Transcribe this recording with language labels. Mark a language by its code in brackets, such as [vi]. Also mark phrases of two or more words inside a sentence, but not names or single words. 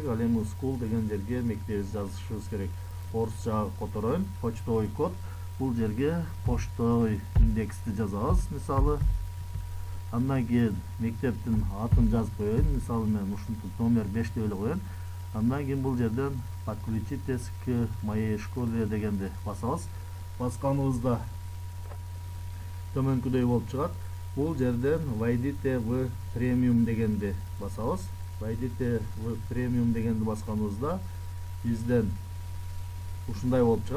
[ky] Ал эми school деген жерге мектебибизди жазышыбыз керек. Орусчага котороюн. [ru] Почтовый код. [ky] Бул жерге почтовый индексти жазабыз. Мисалы андан кийин мектептин атын жазып коеюн. Мисалы мен ушинтип номер 5 деп эле коеюн. Андан кийин бул жерден [ru] подключитесь к моей школе [ky] дегенди басабыз. Басканыбызда төмөнкүдөй болуп чыгат. Бул жерден [ru] войдите в премиум [ky] дегенди басабыз. [ru] Войдите в премиум [ky] дегенди басканыбызда бизден ушундай болуп чыгат.